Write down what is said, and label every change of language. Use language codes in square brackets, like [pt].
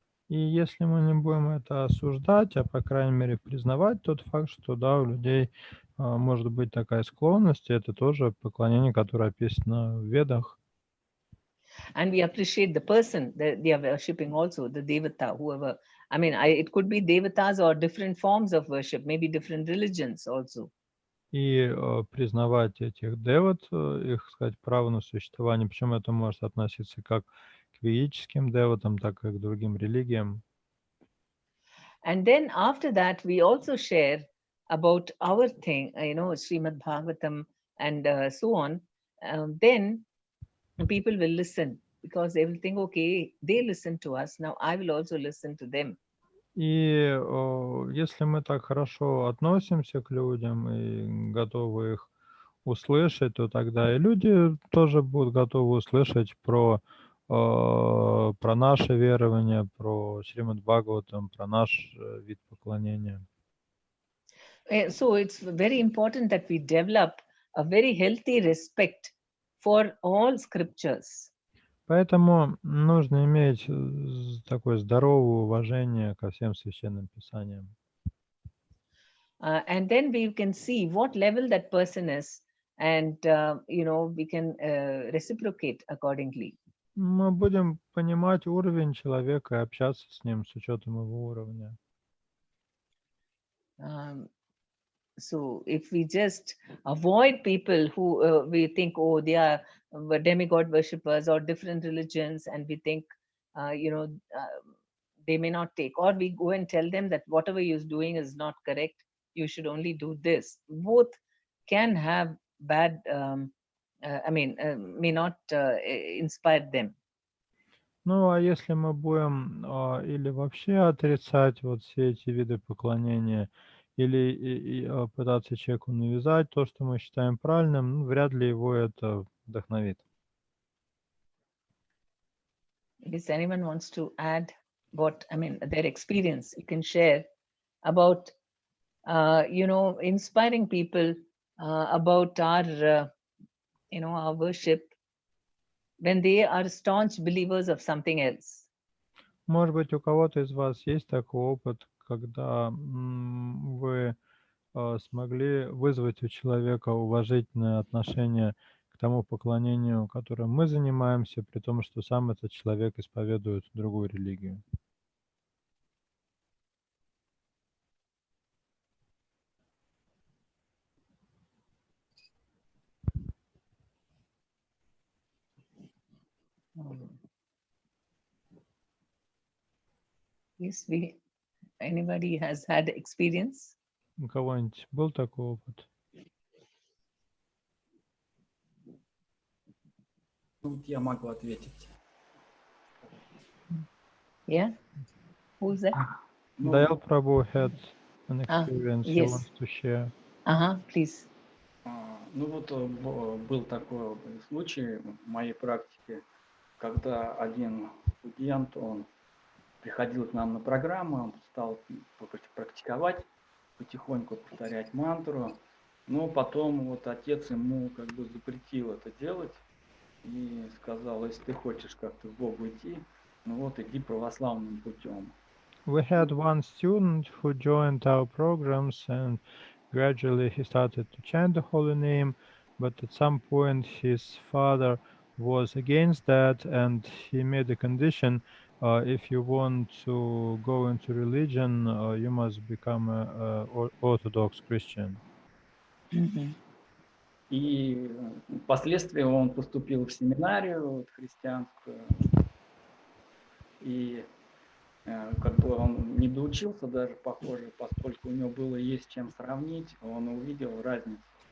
[ru] И если мы не будем это осуждать, а по крайней мере признавать тот факт, что да, у людей может быть такая склонность, и это тоже поклонение, которое описано в Ведах. [en] And we appreciate the person that they are worshipping also, the Devata, whoever. It could be Devatas or different forms of worship, maybe different religions also. [ru] И признавать этих деват, их, сказать, право на существование, причем это может относиться как к ведическим деватам, так и к другим религиям. [en] And then after that, we also share about our thing, Srimad Bhagavatam and so on. Then people will listen, because they will think, okay, they listen to us, now I will also listen to them. [ru] И если мы так хорошо относимся к людям и готовы их услышать, то тогда и люди тоже будут готовы услышать про наше верование, про Шримад Бхагаватам, про наш вид поклонения. [en] So it's very important that we develop a very healthy respect for all scriptures. [ru] Поэтому нужно иметь такое здоровое уважение ко всем священным писаниям. [en] And then we can see what level that person is, and we can reciprocate accordingly. [ru] Мы будем понимать уровень человека и общаться с ним с учетом его уровня. [en] So if we just avoid people who we think, oh, they are demigod worshippers or different religions, and we think, they may not take, or we go and tell them that whatever you're doing is not correct, you should only do this. Both can have bad, may not inspire them. [ru] Ну, а если мы будем или вообще отрицать вот все эти виды поклонения, или пытаться человеку навязать то, что мы считаем правильным, ну, вряд ли его это вдохновит. [en] If anyone wants to add their experience, you can share about, inspiring people about our worship when they are staunch believers of something else. [ru] Может быть, у кого-то из вас есть такой опыт, когда вы смогли вызвать у человека уважительное отношение к тому поклонению, которым мы занимаемся, при том, что сам этот человек исповедует другую религию. [en] Yes, anybody has had experience? [ru] У кого-нибудь был такой опыт? Тут я могу ответить. [en] Yeah? Who's that? Dayal Prabhu had an experience he yes. wants to share. Please. [ru] Был такой случай в моей практике, когда один студент, он приходил к нам на программу, он стал практиковать, потихоньку повторять мантру, но потом вот отец ему как бы запретил это делать и сказал, если ты хочешь как-то к Богу идти, иди православным путем. [en] We had one student who joined our programs, and gradually he started to chant the holy name, but at some point his father was against that, and he made a condition, if you want to go into religion, you must become an Orthodox Christian. [ru] И впоследствии он поступил в семинарию христианскую, и как бы он не доучился даже, похоже, поскольку у него было есть чем сравнить, он увидел разницу.